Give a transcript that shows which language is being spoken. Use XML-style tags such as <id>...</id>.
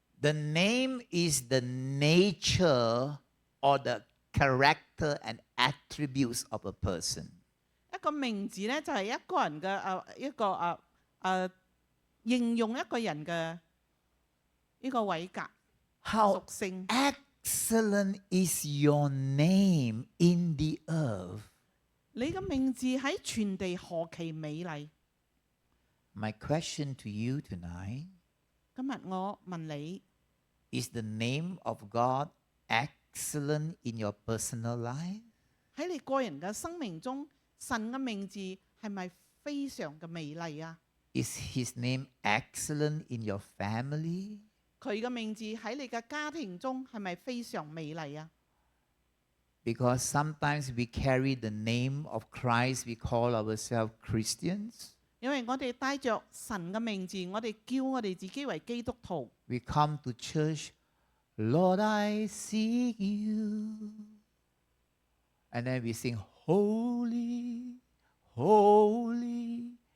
<en>The name is the nature or the character and attributes of a person.</en> <yue>一個名字咧就係一個人嘅一個形容一個人嘅呢個位格</yue> <en>How</en> <yue>屬性。</yue> <en>excellent is your name in the earth.</en> <yue>你嘅名字喺全地何其美麗。</yue> <en>My question to you tonight</en> <yue>今日我問你，</yue> <en>is the name of God excellent in your personal life?</en> <yue>喺你個人嘅生命中，神嘅名字係咪非常嘅美麗啊？</yue> <en>Is his name excellent in your family?</en> <yue>佢嘅名字喺你嘅家庭中係咪非常美麗啊？</yue> <en>Because sometimes we carry the name of Christ, we call ourselves Christians.</en> <yue>因為我哋帶着神嘅名字，我哋叫我哋自己為基督徒。</yue> <en>We come to church, Lord, I seek you. And then we sing, Holy, Holy.</en>